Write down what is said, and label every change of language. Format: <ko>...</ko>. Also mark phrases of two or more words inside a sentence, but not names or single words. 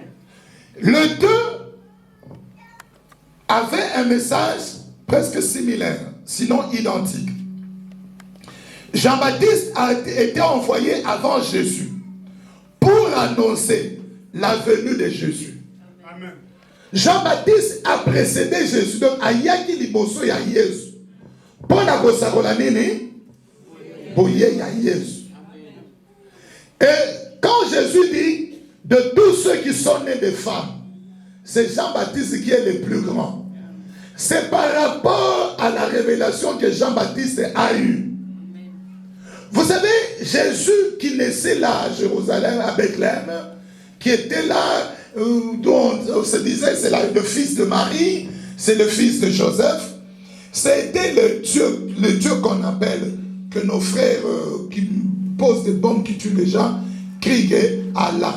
<fr>Les deux avaient un message presque similaire, sinon identique. Jean-Baptiste a été envoyé avant Jésus pour annoncer la venue de Jésus. Amen. Jean-Baptiste a précédé Jésus. Donc,</fr> <ln>ayaki liboso ya Yesu.</ln> <fr>Pour la</fr> <ln>kosakola nini, boye ya Yesu.</ln> <fr>Et quand Jésus dit de tous ceux qui sont nés de femmes, c'est Jean-Baptiste qui est le plus grand. C'est par rapport à la révélation que Jean-Baptiste a eue. Vous savez, Jésus qui naissait là à Jérusalem, à Bethléem, qui était là, dont on se disait c'est le fils de Marie, c'est le fils de Joseph, c'était le Dieu qu'on appelle, que nos frères qui posent des bombes, qui tuent les gens, crient Allah.</fr>